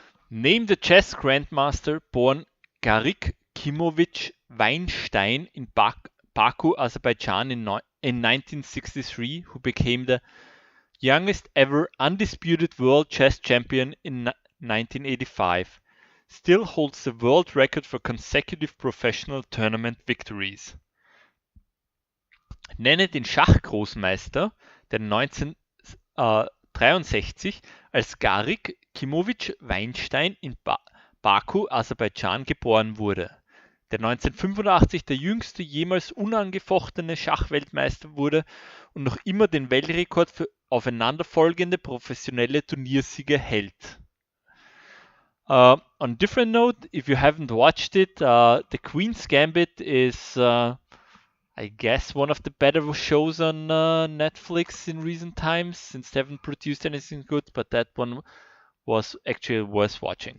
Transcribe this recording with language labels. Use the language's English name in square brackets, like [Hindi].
[English] Name the chess grandmaster born Garrik Kimovich Weinstein in Baku, Azerbaijan in 1963, who became the youngest ever undisputed world chess champion in 1985. Still holds the world record for consecutive professional tournament victories. [German] Nenne den Schachgroßmeister, der 1963 als Garrik Kimovich Weinstein in Baku, Aserbaidschan geboren wurde, der 1985 der jüngste jemals unangefochtene Schachweltmeister wurde und noch immer den Weltrekord für aufeinanderfolgende professionelle Turniersiege hält. [English] On a different note, if you haven't watched it, the Queen's Gambit is, I guess, one of the better shows on Netflix in recent times, since they haven't produced anything good, but that one was actually worth watching.